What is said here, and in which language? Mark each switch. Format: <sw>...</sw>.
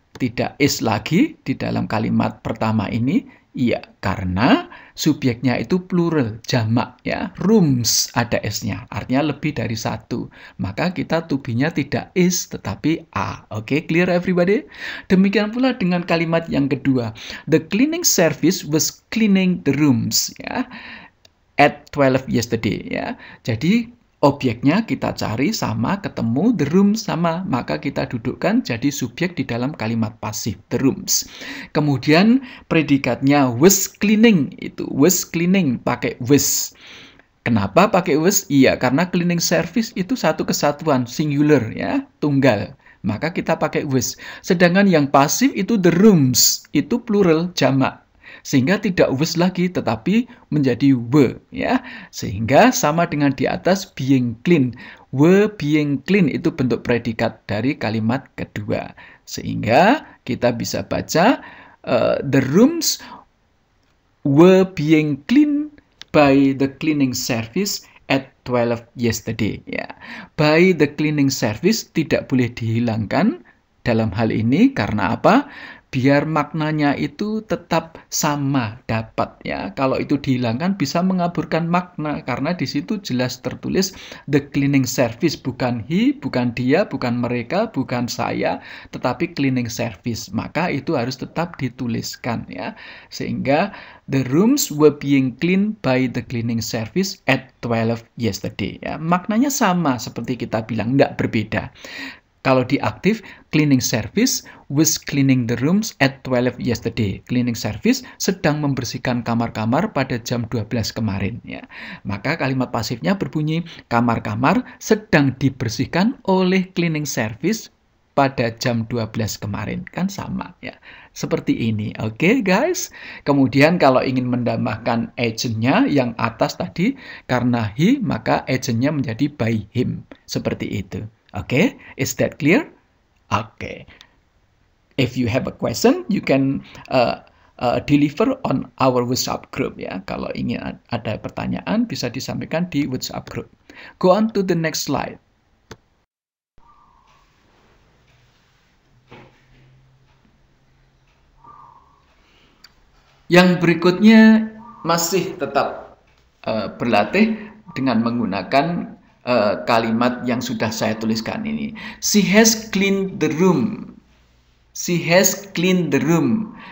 <id>tidak is lagi di dalam kalimat pertama ini? Iya, karena subjeknya itu plural, jamak ya. Rooms ada s-nya, artinya lebih dari satu. Maka kita to be-nya tidak is tetapi a. Oke,</id> <en>clear everybody?</en> <id>Demikian pula dengan kalimat yang kedua.</id> <en>The cleaning service was cleaning the rooms ya. At 12 yesterday</en> <id>ya. Jadi objeknya kita cari sama, ketemu, the room sama, maka kita dudukkan jadi subjek di dalam kalimat pasif, the rooms. Kemudian predikatnya was cleaning, itu was cleaning pakai was. Kenapa pakai was? Iya, karena cleaning service itu satu kesatuan, singular ya, tunggal. Maka kita pakai was. Sedangkan yang pasif itu the rooms, itu plural, jamak. Sehingga tidak was lagi tetapi menjadi were ya. Sehingga sama dengan di atas</id> <en>being clean. Were being clean</en> <id>itu bentuk predikat dari kalimat kedua. Sehingga kita bisa baca</id> <en>the rooms were being clean by the cleaning service at 12 yesterday ya. By the cleaning service</en> <id>tidak boleh dihilangkan dalam hal ini karena apa? Biar maknanya itu tetap sama dapat ya. Kalau itu dihilangkan bisa mengaburkan makna karena di situ jelas tertulis the cleaning service, bukan he, bukan dia, bukan mereka, bukan saya, tetapi cleaning service. Maka itu harus tetap dituliskan ya.</id> <en>Sehingga the rooms were being cleaned by the cleaning service at 12 yesterday ya.</en> <id>Maknanya sama seperti kita bilang, enggak berbeda. Kalau di aktif,</id> <en>cleaning service was cleaning the rooms at 12 yesterday.</en> <id>Cleaning service sedang membersihkan kamar-kamar pada jam 12 kemarin. Ya. Maka kalimat pasifnya berbunyi, kamar-kamar sedang dibersihkan oleh cleaning service pada jam 12 kemarin. Kan sama ya. Seperti ini. Oke, guys. Kemudian kalau ingin menambahkan agentnya yang atas tadi, karena he, maka agentnya menjadi</id> <en>by him. Seperti itu. Okay, is that clear? Okay. If you have a question, you can deliver on our WhatsApp group ya.</en> <id>Kalau ingin ada pertanyaan, bisa disampaikan di WhatsApp group.</id> <en>Go on to the next slide.</en> <id>Yang berikutnya masih tetap berlatih dengan menggunakan kalimat yang sudah saya tuliskan ini.</id> <en>She has cleaned the room. She has cleaned the room.</en>